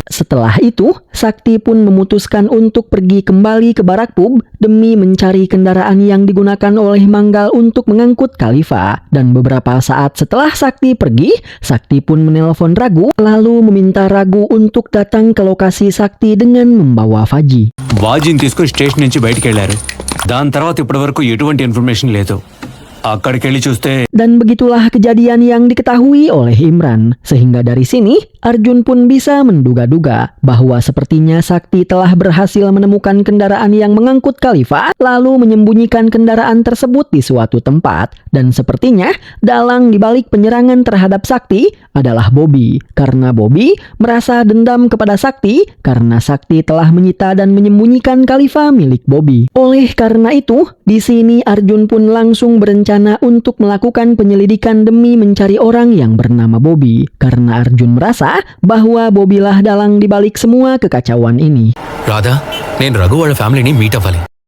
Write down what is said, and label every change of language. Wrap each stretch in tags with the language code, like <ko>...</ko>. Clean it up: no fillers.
<id>Setelah itu, Sakti pun memutuskan untuk pergi kembali ke barak pub demi mencari kendaraan yang digunakan oleh Manggal untuk mengangkut Khalifa. Dan beberapa saat setelah Sakti pergi, Sakti pun menelpon Ragu lalu meminta Ragu untuk datang ke lokasi Sakti dengan membawa Faji.</id> <te>వాజిని తీసుకుని station నుంచి బయటికి వెళ్ళారు. దాని తర్వాత ఇప్పటి వరకు ఎటువంటి information లేదు. అక్కడికి వెళ్ళి చూస్తే</te> <id>Dan begitulah kejadian yang diketahui oleh Imran. Sehingga dari sini, Arjun pun bisa menduga-duga bahwa sepertinya Sakti telah berhasil menemukan kendaraan yang mengangkut Khalifa, lalu menyembunyikan kendaraan tersebut di suatu tempat. Dan sepertinya dalang dibalik penyerangan terhadap Sakti adalah Bobby. Karena Bobby merasa dendam kepada Sakti karena Sakti telah menyita dan menyembunyikan Khalifa milik Bobby. Oleh karena itu, di sini Arjun pun langsung berencana untuk melakukan penyelidikan demi mencari orang yang bernama Bobby. Karena Arjun merasa bahwa Bobby lah dalang dibalik semua kekacauan ini.</id> <te>Radha, నేను రఘు వాళ్ళ ఫ్యామిలీని meet అవ్వాలి.</te>